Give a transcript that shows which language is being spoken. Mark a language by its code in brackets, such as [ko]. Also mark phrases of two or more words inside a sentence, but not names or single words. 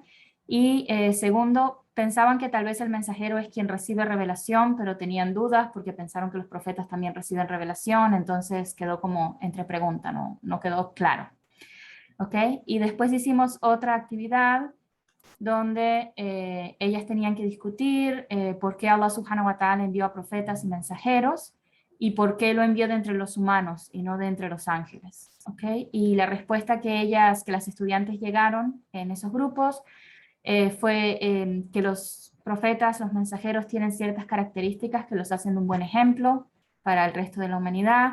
[es] Y segundo, pensaban que tal vez el mensajero es quien recibe revelación, pero tenían dudas porque pensaron que los profetas también reciben revelación, entonces quedó como entre pregunta, no quedó claro. ¿Ok? Y después hicimos otra actividad donde ellas tenían que discutir por qué Allah [ar] سبحانه وتعالى [es] envió a profetas y mensajeros y por qué lo envió de entre los humanos y no de entre los ángeles. ¿Okay? Y la respuesta que las estudiantes llegaron en esos grupos fue que los profetas, los mensajeros tienen ciertas características que los hacen un buen ejemplo para el resto de la humanidad.